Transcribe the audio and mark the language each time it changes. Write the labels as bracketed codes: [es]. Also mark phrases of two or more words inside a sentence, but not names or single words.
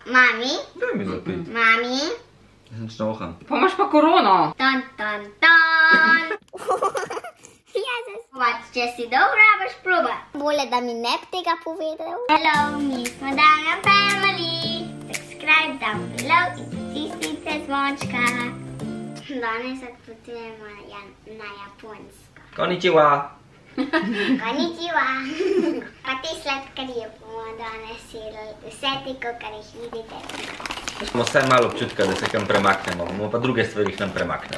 [sl] Mami? Daj mi zapit. Mami? Nič ne oham. Pa imaš pa korono. Tan, tan, tan. Jezus. Če si dobro, boš probat. Bolje, da mi ne bi tega povedal. Hello, mi smo Damjan Family. [en] Subscribe down below [sl] in pritisnite zvončka. Danes odpotujemo na Japonsko. Konnichiwa. Konnichiwa. Pa te sladkarije bomo danes jedli. Vse te, kar jih vidite. Smo vsaj malo občutka, da se kam premaknemo. Bomo pa druge stvari nam premaknili.